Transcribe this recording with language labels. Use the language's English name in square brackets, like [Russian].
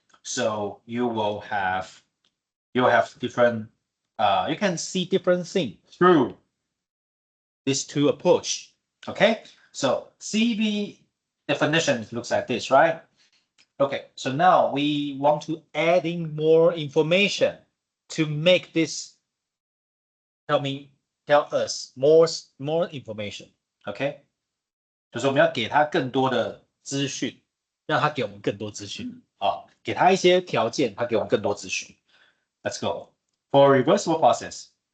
[English] So you have different, you can see different things through these two approach. Okay, so CV definition looks like this, right? Okay, so now we want to add in more information to make this tell us more information. [Chinese] OK，就是我们要给他更多的资讯，让他给我们更多资讯啊，给他一些条件，他给我们更多资讯。 [English] Let's go for reversible process.